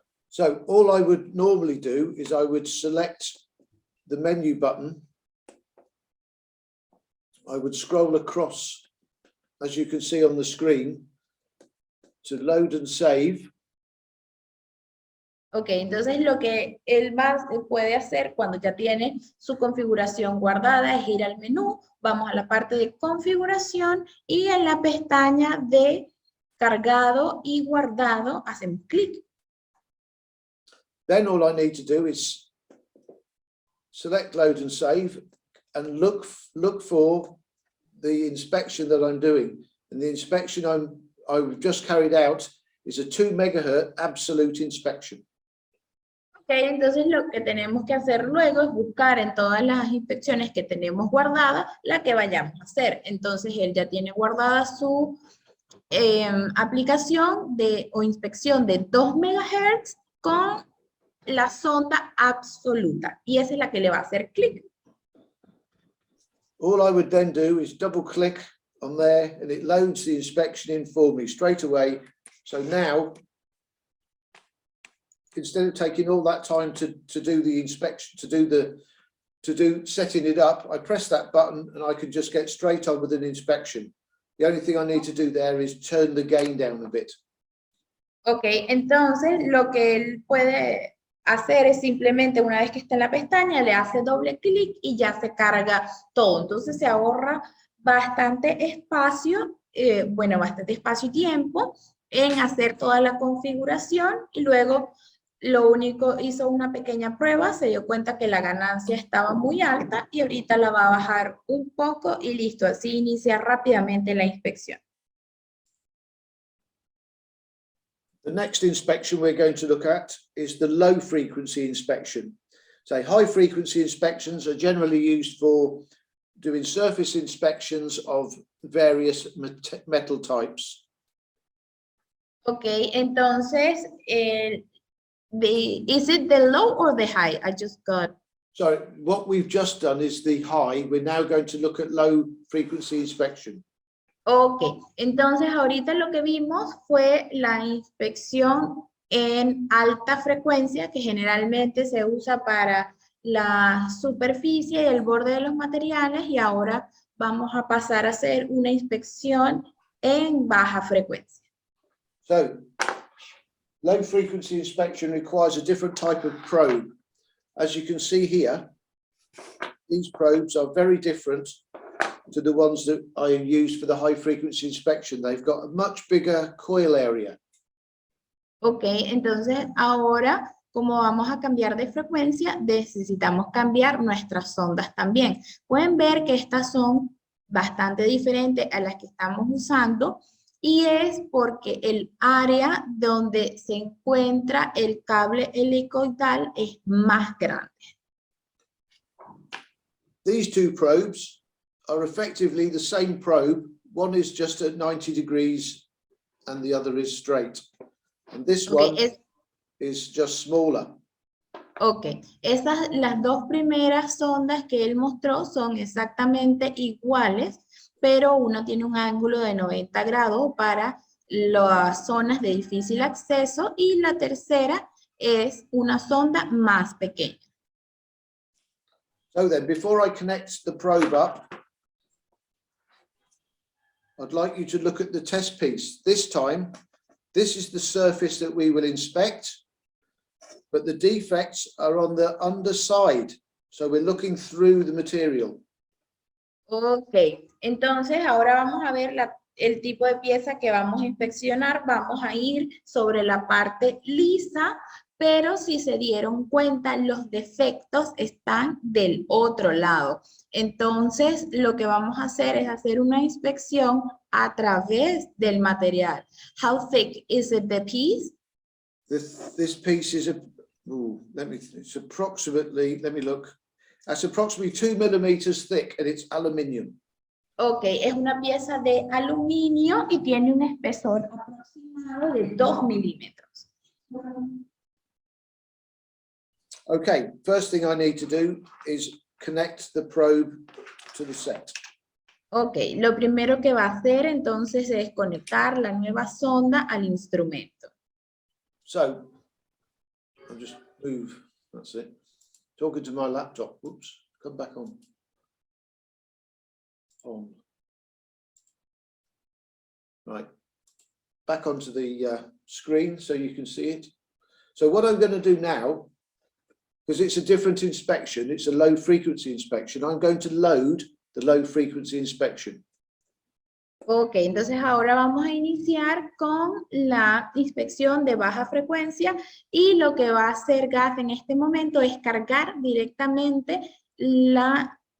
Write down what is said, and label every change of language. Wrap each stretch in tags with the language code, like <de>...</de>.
<en>So all I would normally do is I would select the menu button. I would scroll across, as you can see on the screen, to load and save.</en> <es>Ok, entonces lo que él puede hacer cuando ya tiene su configuración guardada es ir al menú, vamos a la parte de configuración y en la pestaña de cargado y guardado hacemos clic.</es> <en>Then all I need to do is select load and save and look for the inspection that I'm doing. And the inspection I've just carried out is a 2 megahertz absolute inspection.</en> <es>Ok, entonces lo que tenemos que hacer luego es buscar en todas las inspecciones que tenemos guardadas la que vayamos a hacer. Entonces él ya tiene guardada su aplicación o inspección de 2 megahertz con la sonda absoluta. Y esa es la que le va a hacer clic.</es> <en>All I would then do is double click on there and it loads the inspection in for me straight away. So now, instead of taking all that time to do the inspection, to do setting it up, I press that button and I can just get straight on with an inspection. The only thing I need to do there is turn the gain down a bit.</en> <es>Ok, entonces lo que él puede hacer es simplemente una vez que está en la pestaña, le hace doble clic y ya se carga todo. Entonces se ahorra bastante espacio, bastante espacio y tiempo en hacer toda la configuración y luego lo único, hizo una pequeña prueba, se dio cuenta que la ganancia estaba muy alta y ahorita la va a bajar un poco y listo, así inicia rápidamente la inspección.</es> <en>The next inspection we're going to look at is the low frequency inspection. So high frequency inspections are generally used for doing surface inspections of various metal types. Ok,</en> <es>entonces,</es> <en>is it the low or the high? I just got. So what we've just done is the high. We're now going to look at low frequency inspection.</en> <es>Ok, entonces ahorita lo que vimos fue la inspección en alta frecuencia, que generalmente se usa para la superficie y el borde de los materiales, y ahora vamos a pasar a hacer una inspección en baja frecuencia.</es> <en>So low frequency inspection requires a different type of probe. As you can see here, these probes are very different to the ones that I use for the high frequency inspection. They've got a much bigger coil area.</en> <es>Ok, entonces ahora, como vamos a cambiar de frecuencia, necesitamos cambiar nuestras sondas también. Pueden ver que estas son bastante diferentes a las que estamos usando y es porque el área donde se encuentra el cable helicoidal es más grande.</es> <en>These two probes are effectively the same probe. One is just at 90 degrees and the other is straight. And this one is just smaller.</en> <es>Ok, las dos primeras sondas que él mostró son exactamente iguales, pero una tiene un ángulo de 90 grados para las zonas de difícil acceso y la tercera es una sonda más pequeña.</es> <en>So then, before I connect the probe up, I'd like you to look at the test piece. This time, this is the surface that we will inspect, but the defects are on the underside. So we're looking through the material.</en> <es>Ok, entonces ahora vamos a ver el tipo de pieza que vamos a inspeccionar. Vamos a ir sobre la parte lisa, pero si se dieron cuenta, los defectos están del otro lado. Entonces, lo que vamos a hacer es hacer una inspección a través del material.</es> <en>How thick is it, the piece? This piece is it's approximately, let me look. That's approximately 2 millimeters thick and it's aluminium.</en> <es>Ok, es una pieza de aluminio y tiene un espesor aproximado de 2 milímetros.</es> <en>Okay, first thing I need to do is connect the probe to the set.</en> <es>Ok, lo primero que va a hacer entonces es conectar la nueva sonda al instrumento.</es> <en>So, I'll just move, that's it. Talking to my laptop, whoops, come back on. Right, back onto the screen so you can see it. So what I'm going to do now, because it's a different inspection, it's a low frequency inspection, I'm going to load the low frequency inspection.</en> <es>Ok, entonces ahora vamos a iniciar con la inspección de baja frecuencia y lo que va a hacer GAF en este momento es cargar directamente la</es>